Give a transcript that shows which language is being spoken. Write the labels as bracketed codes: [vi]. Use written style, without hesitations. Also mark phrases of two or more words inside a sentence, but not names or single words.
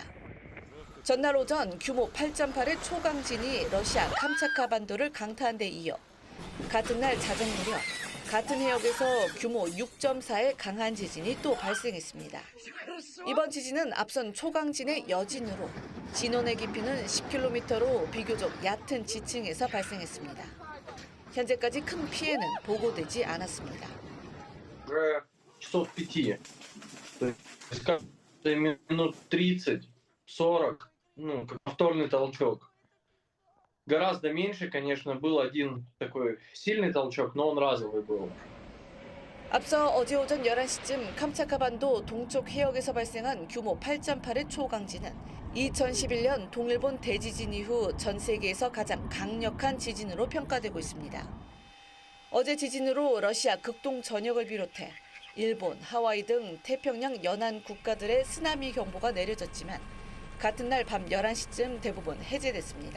[ko] 전날 오전 규모 8.8의 초강진이 러시아 캄차카 반도를 강타한 데 이어 같은 날 자정 무렵 같은 해역에서 규모 6.4의 강한 지진이 또 발생했습니다. 이번 지진은 앞선 초강진의 여진으로 진원의 깊이는 10km로 비교적 얕은 지층에서 발생했습니다. 현재까지 큰 피해는 보고되지 않았습니다. [ru] часов 5. То есть каждые минут 30-40, как повторный толчок. Гораздо меньше, конечно, был один такой сильный толчок, но он разовый был. [ko] 앞서 어제 오전 11시쯤 캄차카반도 동쪽 해역에서 발생한 규모 8.8의 초강진은 2011년 동일본 대지진 이후 전 세계에서 가장 강력한 지진으로 평가되고 있습니다. 어제 지진으로 러시아 극동 전역을 비롯해 일본, 하와이 등 태평양 연안 국가들의 쓰나미 경보가 내려졌지만 같은 날 밤 11시쯤 대부분 해제됐습니다.